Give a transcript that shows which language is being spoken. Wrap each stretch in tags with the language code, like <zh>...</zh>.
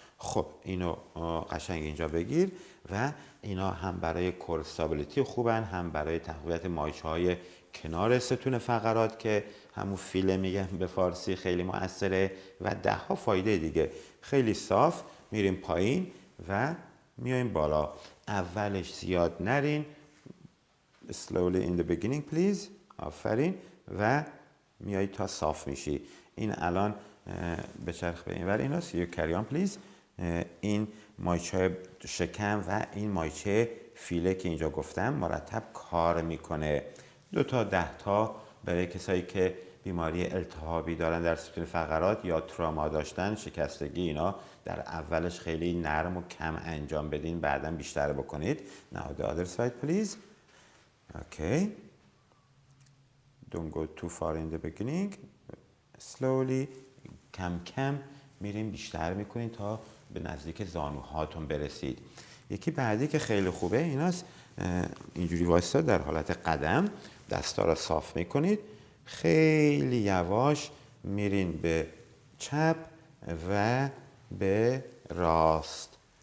<fa>خب اینو قشنگ اینجا بگیر و اینا هم برای کور استابیلیتی خوبن، هم برای تقویت مایچه های کنار ستون فقرات که همون فیله میگن به فارسی، خیلی مؤثره و 10 ها فایده دیگه. خیلی صاف میریم پایین و میایم بالا. اولش زیاد نرین،</fa> <en>slowly in the beginning please.</en> <fa>آفرین. و میایی تا صاف میشی. این الان بچرخ به این ور اینا.</fa> <en>you carry on please.</en> <fa>این مایچه شکم و این مایچه فیله که اینجا گفتم مرتب کار میکنه. 2 تا 10 تا برای کسایی که بیماری التهابی دارن در ستون فقرات یا تروما داشتن، شکستگی، اینا در اولش خیلی نرم و کم انجام بدین، بعدا بیشتر بکنید.</fa> <en>Now the other side please. Okay. Don't go too far in the beginning. Slowly.</en> <fa>کم کم میریم بیشتر میکنین تا به نزدیک زانوهاتون برسید. یکی بعدی که خیلی خوبه ایناست. اینجوری وایستا در حالت قدم دستا را صاف میکنید. خیلی یواش میرین به چپ و به راست.</fa>